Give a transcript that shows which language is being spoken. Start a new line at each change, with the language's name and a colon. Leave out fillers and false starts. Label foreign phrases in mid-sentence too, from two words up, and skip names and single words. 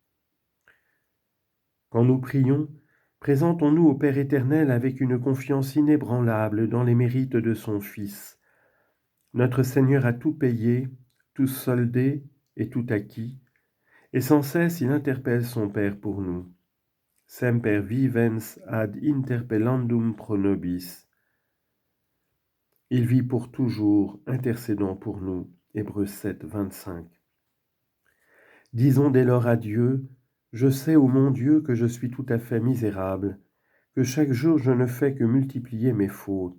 French: Quand nous prions, présentons-nous au Père éternel avec une confiance inébranlable dans les mérites de son Fils. Notre Seigneur a tout payé, tout soldé et tout acquis, et sans cesse il interpelle son Père pour nous.
Latin: Semper vivens ad interpellandum pro nobis.
French: Il vit pour toujours, intercédant pour nous. Hébreux 7, 25. Disons dès lors à Dieu, je sais, ô mon Dieu, que je suis tout à fait misérable, que chaque jour je ne fais que multiplier mes fautes.